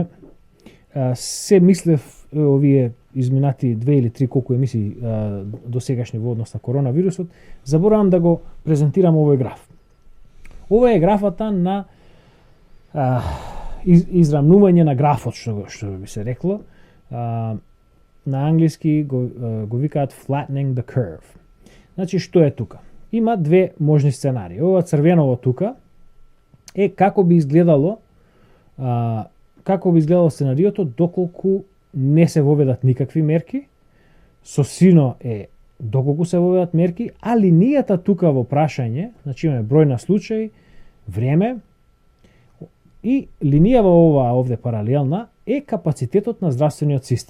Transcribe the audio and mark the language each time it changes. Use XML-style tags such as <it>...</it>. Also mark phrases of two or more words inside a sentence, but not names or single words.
<mk>Се мислев овие изминати 2 или 3 колку емисии до сегашни во однос на коронавирусот, заборавам да го презентирам овој граф. Ова е графата на израмнување на графот, што би се рекло. На англиски го викаат</mk> <en>flattening the curve.</en> <mk>Значи, што е тука? Има две можни сценарии. Ова црвеново тука е како би изгледало сценариото доколку не се воведат никакви мерки, со сино е доколку се воведат мерки, а линијата тука во прашање, значи имаме број на случаи, време, и линијава ова овде паралелна е капацитетот на здравствениот систем.</mk>